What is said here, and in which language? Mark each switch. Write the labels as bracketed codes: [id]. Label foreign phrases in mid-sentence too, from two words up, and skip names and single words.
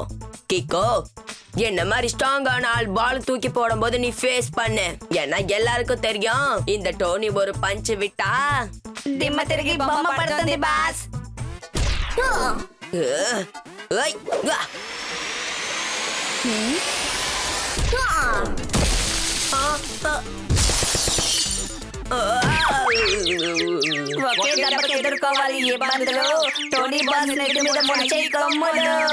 [ta] கிக்கோ, என்ன மாதிரி ஸ்ட்ராங்கான ஆள் பால் தூக்கி போடும் போது நீ ஃபேஸ் பண்ணு. ஏன்னா எல்லாருக்கும் தெரியும், இந்த டோனி ஒரு பஞ்ச் விட்டா [te] దిమ్మ తిరిగి బొమ్మ పడుతుంది బాస్. [ta] ஏய், வா. [te] ఒకే దెబ్బకి ఎదుర్కోవాలి ఈ ఇబ్బందులు. టోనీ బాస్ నెత్తి మీద ముంచే కొమ్ములు.